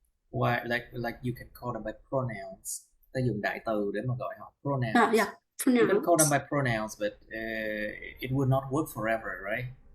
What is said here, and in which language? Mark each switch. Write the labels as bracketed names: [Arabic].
[English] Why, like you can call them by pronouns. [Vietnamese] Ta dùng đại từ để mà gọi họ pronouns. [English] Yeah, pronouns. You can call them by pronouns, but it would not work forever, right?